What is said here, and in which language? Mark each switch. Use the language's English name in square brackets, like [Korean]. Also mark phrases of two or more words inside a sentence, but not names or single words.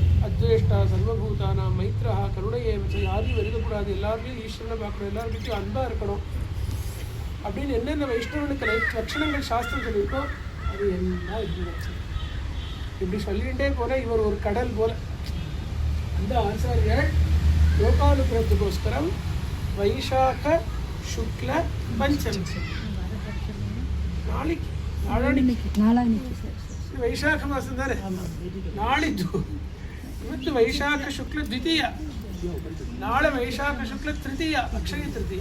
[Sanskrit] अद्वेष्टा सर्वभूतानां मैत्रः [Tamil] கருணையை வச்சு யாரையும் எழுதக்கூடாது, எல்லாருக்கும் ஈஸ்வரனை பார்க்கணும், எல்லாருக்கிட்டையும் அன்பாக இருக்கணும் அப்படின்னு என்னென்ன வைஷ்ணவனுக்கு லட்சணங்கள் சாஸ்திரம் சொல்லியிருக்கோம் அது எல்லாம் இப்படி சொல்லிகிட்டே போல இவர் ஒரு கடல் போல. [Kannada] ಅಂದ ಆಚಾರ್ಯ ಲೋಕಾನುಗ್ರಹಕ್ಕೋಸ್ಕರ ವೈಶಾಖ ಶುಕ್ಲ ಪಂಚಮಿ ವೈಶಾಖ ಮಾಸ ಅಂದರೆ ನಾಳಿದ್ದು. ಇವತ್ತು ವೈಶಾಖ ಶುಕ್ಲ ದ್ವಿತೀಯ, ನಾಳೆ ವೈಶಾಖ ಶುಕ್ಲ ತೃತೀಯ, ಅಕ್ಷಯ ತೃತೀಯ.